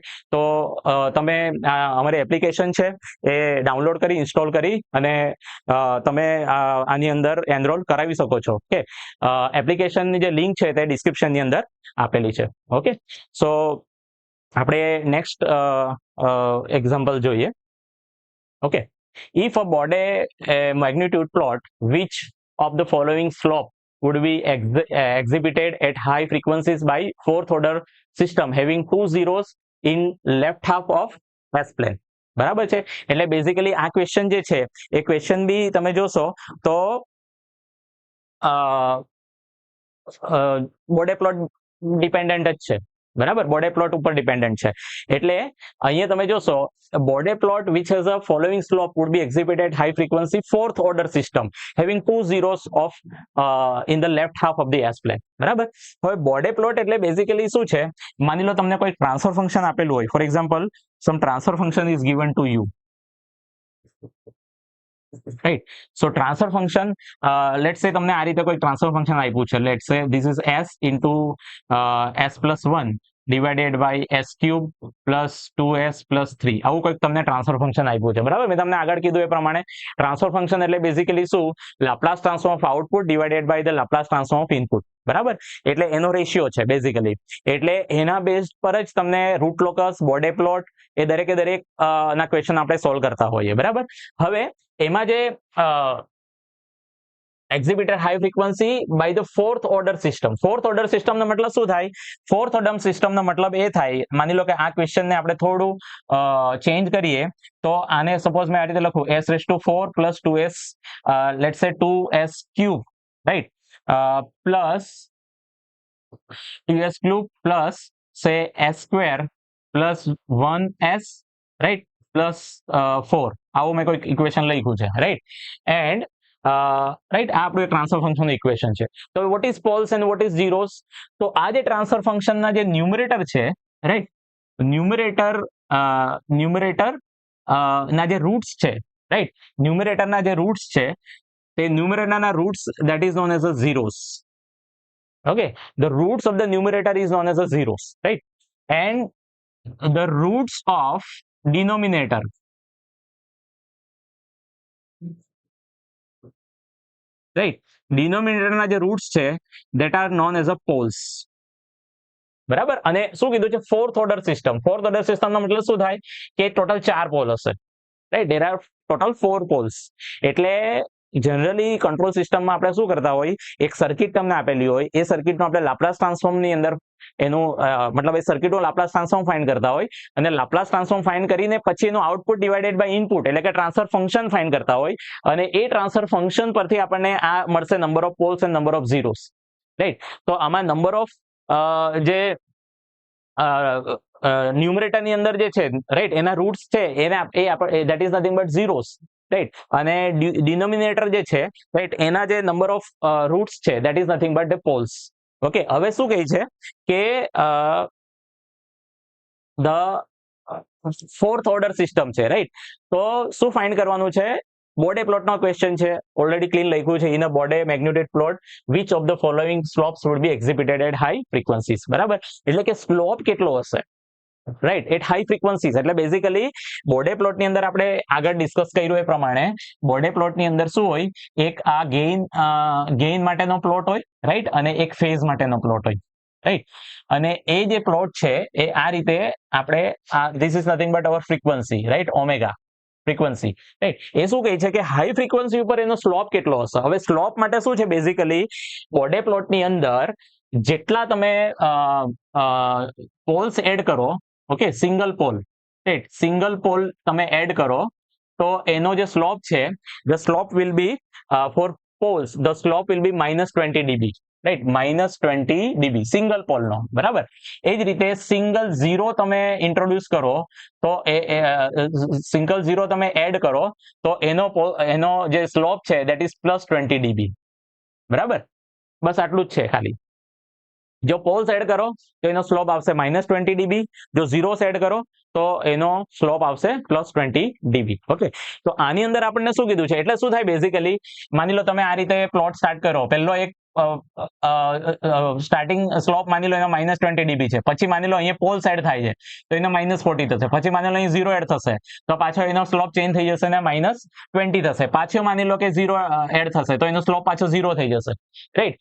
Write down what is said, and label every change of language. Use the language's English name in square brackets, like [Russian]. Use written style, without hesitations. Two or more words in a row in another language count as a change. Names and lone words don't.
[Gujarati] તો તમે અમારી એપ્લિકેશન છે એ ડાઉનલોડ કરી ઇન્સ્ટોલ કરી અને તમે આની અંદર એનરોલ કરાવી શકો છો. ઓકે, એપ્લિકેશનની જે લિંક છે તે ડિસ્ક્રિપ્શનની અંદર આપેલી છે. [English] okay, so [Gujarati] આપણે [English] next example [Gujarati] જોઈએ. ઓકે, [English] if a body magnitude plot which of the following slope would be exhibited at high frequencies by fourth order system having two zeros in left half of S plane, [Gujarati] બરાબર છે. એટલે બેઝિકલી આ ક્વેશ્ચન જે છે એ ક્વેશ્ચન બી તમે જોશો તો [English] Bode plot dependent [Gujarati] જ છે, બરાબર, [English] Bode plot [Gujarati] ઉપર ડિપેન્ડન્ટ છે. એટલે અહીંયા તમે જોશો [English] Bode plot which has a following slope would be exhibited at high frequency fourth order system having two zeros of in the left half of the S plane. [Gujarati] બરાબર. હવે બોર્ડે પ્લોટ એટલે બેઝિકલી શું છે, માની લો તમને કોઈ [English] transfer function [Gujarati] આપેલું હોય, [English] for example some transfer function is given to you, right? So transfer function, let's say [Gujarati] તમને આ રીતે કોઈ [English] transfer function [Gujarati] આપ્યું છે, [English] let's say this is s into s plus 1 divided by s cube plus 2s plus 3, [Gujarati] આવું કંઈક તમને [English] transfer function [Gujarati] આપ્યું છે. બરાબર, મેં તમને આગળ કીધું એ પ્રમાણે [English] transfer function [Gujarati] એટલે બેઝિકલી શું, [English] Laplace transform of output divided by the Laplace transform of input. [Gujarati] બરાબર, એટલે એનો રેશિયો છે બેઝિકલી. એટલે એના બેઝ પર જ તમને [English] root locus, Bode plot [Gujarati] એ દરેકે દરેક ના ક્વેશ્ચન આપણે સોલ્વ કરતા હોઈએ. બરાબર, હવે એમાં જે [English] exhibited high frequency by the fourth order system. fourth order system [Gujarati] નો મતલબ શું થાય? [English] fourth order system [Gujarati] નો મતલબ એ થાય, માની લો કે આ ક્વેશ્ચન ને આપણે થોડું ચેન્જ કરીએ તો આને સપોઝ મેં આ રીતે લખું [English] s raised to 4 plus 2s, let's say 2s cube, right, plus 2s cube plus say s square plus 1s, right, plus 4, [Gujarati] આવું મેં કોઈ ઇક્વેશન લખ્યું છે, રાઈટ. [English] and right, [Gujarati] આ આપણું [English] transfer function equation [Gujarati] છે. તો [English] what is poles and what is zeros? [Gujarati] તો આ જે ટ્રાન્સફર ફંક્શનના જે ન્યુમરેટર છે, રાઈટ, ન્યુમરેટર ના જે રૂટ્સ છે, રાઈટ, ન્યુમરેટરના જે રૂટ્સ છે તે ન્યુમરેટરના રૂટ્સ [English] that is known as a zeros. Okay, the roots of the numerator is known as a zeros, right, and the roots of denominator, right, denominator [Gujarati] ના જે રૂટ્સ છે [English] that are known as a poles. [Gujarati] બરાબર, અને શું કીધું છે? [English] fourth order system. fourth order system [Gujarati] નો મતલબ શું થાય કે [English] total 4 pole [Gujarati] હશે, રાઈટ, [English] there are total 4 poles. [Gujarati] એટલે જનરલી કંટ્રોલ સિસ્ટમમાં આપણે શું કરતા હોય, એક સર્કિટ તમને આપેલી હોય, એ સર્કિટનો આપણે લાપ્લાસ ટ્રાન્સફોર્મની અંદર એનું મતલબ એ સર્કિટનો [English] Laplace transform find [Gujarati] કરતા હોય, અને [English] Laplace transform find [Gujarati] કરીને પછી એનું [English] output divided by input [Gujarati] એટલે કે [English] transfer function find [Gujarati] કરતા હોય, અને એ [English] transfer function [Gujarati] પરથી આપણને આ મળશે [English] number of poles and number of zeros, right. [Gujarati] તો આમાં [English] number of [Gujarati] જે ન્યુમરેટર ની અંદર જે છે, રાઈટ, એના રૂટ્સ છે એને [English] that is nothing but zeros, [Gujarati] રાઈટ, અને ડિનોમિનેટર જે છે, રાઈટ, એના જે [English] number of roots [Gujarati] છે [English] that is nothing but the poles. [Gujarati] ઓકે, હવે શું કહે છે કે [English] the fourth order system [Gujarati] છે, રાઈટ. તો શું ફાઇન્ડ કરવાનું છે? બોર્ડે પ્લોટનો ક્વેશ્ચન છે, [English] already clean [Gujarati] લખ્યું છે, [English] in a Bode magnitude plot which of the following slopes would be exhibited at high frequencies. [Gujarati] બરાબર, એટલે કે સ્લોપ કેટલો હશે, રાઈટ, [English] at high frequencies. [Gujarati] એટલે બેઝિકલી બોર્ડે પ્લોટની અંદર આપણે આગળ ડિસ્કસ કર્યું એ પ્રમાણે બોર્ડે પ્લોટની અંદર શું હોય, એક આ ગેઇન માટેનો પ્લોટ હોય, રાઈટ, અને એક ફેઝ માટેનો પ્લોટ હોય, રાઈટ. અને એ જે પ્લોટ છે એ આ રીતે આપણે [English] this is nothing but our frequency, right, omega frequency, right. [Gujarati] એ શું કહે છે કે [English] high frequency [Gujarati] ઉપર એનો સ્લોપ કેટલો હશે. હવે સ્લોપ માટે શું છે, બેઝિકલી બોર્ડે પ્લોટની અંદર જેટલા તમે પોલ્સ એડ કરો, ઓકે, [English] single pole, right, single pole [Gujarati] તમે એડ કરો તો એનો જે સ્લોપ છે, [English] the slope will be for poles the slope will be -20 dB, રાઈટ, -20 dB સિંગલ પોલનો. [Gujarati] બરાબર, એ જ રીતે [English] single zero [Gujarati] તમે ઇન્ટ્રોડ્યુસ કરો તો [English] single zero [Gujarati] તમે એડ કરો તો એનો જે સ્લોપ છે [English] that is [Gujarati] +20 dB. બરાબર, બસ આટલું જ છે ખાલી. જો પોલ્સ એડ કરો તો એનો સ્લોપ આવશે -20 dB, જો ઝીરોસ એડ કરો તો એનો સ્લોપ આવશે +20 dB. ઓકે, તો આની અંદર આપણને શું કીધું છે, એટલે શું થાય બેઝિકલી, માની લો તમે આ રીતે [English] plot start [Gujarati] કરો, પહેલો એક [English] starting slope [Gujarati] માની લો એનો -20 dB છે, પછી માની લો અહીંયા પોલ્સ એડ થાય છે તો એનો -40 થશે, પછી માની લો અહીં ઝીરો એડ થશે તો પાછો એનો સ્લોપ ચેન્જ થઈ જશે ને -20 થશે, પાછો માની લો કે ઝીરો એડ થશે તો એનો સ્લોપ પાછો ઝીરો થઈ જશે, રાઈટ.